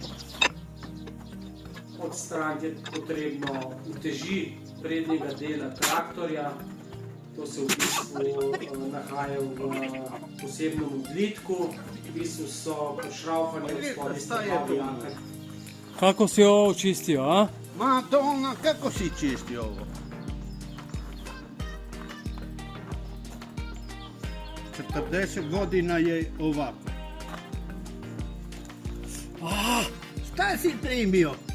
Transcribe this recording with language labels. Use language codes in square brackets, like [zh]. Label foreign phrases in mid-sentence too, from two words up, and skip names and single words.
[sl] Odstraniti je potrebno uteži prednjega dela traktorja. To se v bistvu nahaja v posebnem odlitku. V bistvu so pošraufani od spodnje strani. [hr] Kako si ovo očistio, a? Madonna, kako si čisti ovo? 40 godina je ovako. Šta si primio?